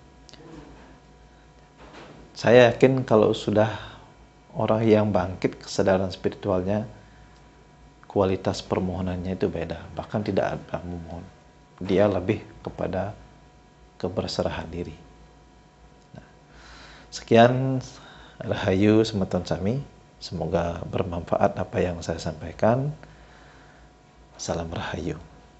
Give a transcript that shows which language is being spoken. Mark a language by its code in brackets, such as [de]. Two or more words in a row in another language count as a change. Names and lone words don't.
[id] Saya yakin kalau sudah orang yang bangkit kesadaran spiritualnya, kualitas permohonannya itu beda. Bahkan tidak ada memohon. Dia lebih kepada keberserahan diri. Nah, sekian, [ban] Rahayu semeton sami. [id] Semoga bermanfaat apa yang saya sampaikan. Salam Rahayu.